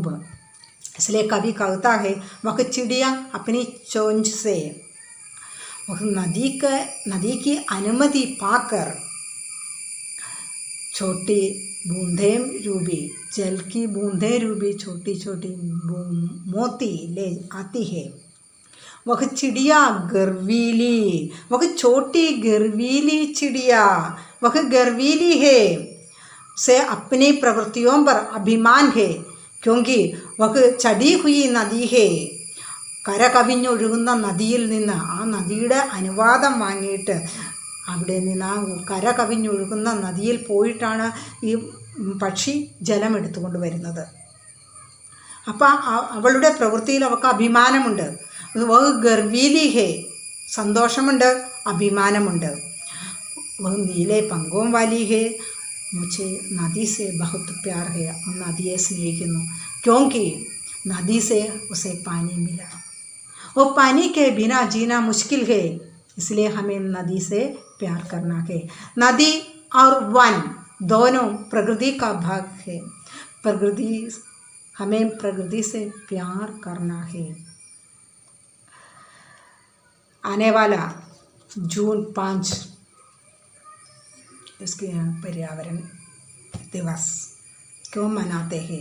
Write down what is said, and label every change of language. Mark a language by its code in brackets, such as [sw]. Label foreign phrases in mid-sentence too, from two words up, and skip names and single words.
[hi] इसलिए कवि कहता है वह चिड़िया अपनी चोंच से वह नदी की अनुमति पाकर छोटी बूंदें रूबी, जल की बूंदें रूबी छोटी छोटी मोती ले आती है. वह चिड़िया गर्वीली, वह छोटी गर्वीली चिड़िया, वह गर्वीली है, से अपनी प्रवृत्तियों पर अभिमान है, क्योंकि वह चढ़ी हुई नदी है. [ml] കര കവിഞ്ഞൊഴുകുന്ന നദിയിൽ നിന്ന്, ആ നദിയുടെ അനുവാദം വാങ്ങിയിട്ട് അവിടെ നിന്ന് ആ കര കവിഞ്ഞൊഴുകുന്ന നദിയിൽ പോയിട്ടാണ് ഈ പക്ഷി ജലം എടുത്തുകൊണ്ട് വരുന്നത്. അപ്പം അവളുടെ പ്രവൃത്തിയിൽ അവൾക്ക് അഭിമാനമുണ്ട്. [hi] वह गर्वीली है, [ml] സന്തോഷമുണ്ട്, അഭിമാനമുണ്ട്. [hi] वह नीले पंखों वाली है, मुझे नदी से बहुत प्यार है, [ml] നദിയെ സ്നേഹിക്കുന്നു. [hi] क्योंकि नदी से उसे पानी मिला, वो पानी के बिना जीना मुश्किल है, इसलिए हमें नदी से प्यार करना है. नदी और वन दोनों प्रकृति का भाग है. हमें प्रकृति से प्यार करना है. आने वाला जून 5 इसके पर्यावरण दिवस क्यों मनाते हैं?